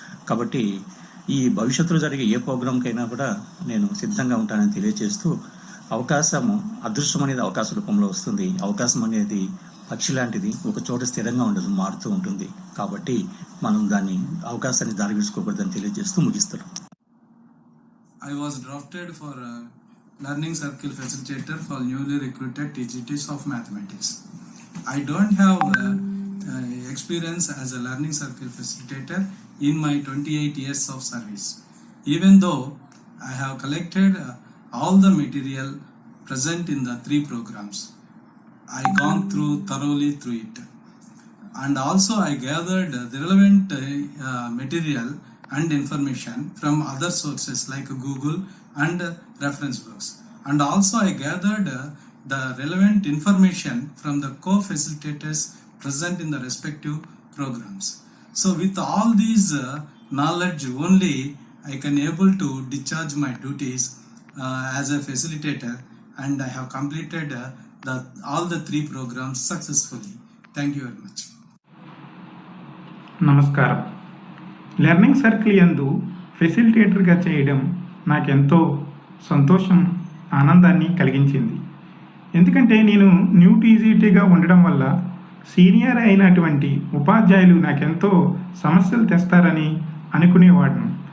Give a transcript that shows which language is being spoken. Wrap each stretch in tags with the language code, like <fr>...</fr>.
<te>కాబట్టి ఈ భవిష్యత్తులో జరిగే ఏ ప్రోగ్రాంకైనా కూడా నేను సిద్ధంగా ఉంటానని తెలియజేస్తూ, అవకాశము అదృష్టం అనేది అవకాశ రూపంలో వస్తుంది. అవకాశం అనేది పక్షి లాంటిది, ఒక చోట స్థిరంగా ఉండదు, మారుతూ ఉంటుంది. కాబట్టి మనం దాన్ని అవకాశాన్ని దారివిడ్చుకోకూడదని తెలియజేస్తూ ముగిస్తున్నాం.</te> <en>I was drafted for a learning circle facilitator for newly recruited TGTs of mathematics. I don't have experience as a learning circle facilitator in my 28 years of service. even though I have collected all the material present in the 3 programs. I gone thoroughly through it, and also I gathered the relevant material and information from other sources like Google and reference books, and also I gathered the relevant information from the co-facilitators present in the respective programs. So with all these knowledge only, I can able to discharge my duties as a facilitator, and I have completed all the 3 programs successfully. Thank you very much.</en> <te>నమస్కారం. Learning circle యందు ఫెసిలిటేటర్గా చేయడం నాకెంతో సంతోషం, ఆనందాన్ని కలిగించింది. ఎందుకంటే నేను new టీజీటీగా ఉండడం వల్ల సీనియర్ అయినటువంటి ఉపాధ్యాయులు నాకెంతో సమస్యలు తెస్తారని అనుకునేవాడిని.</te>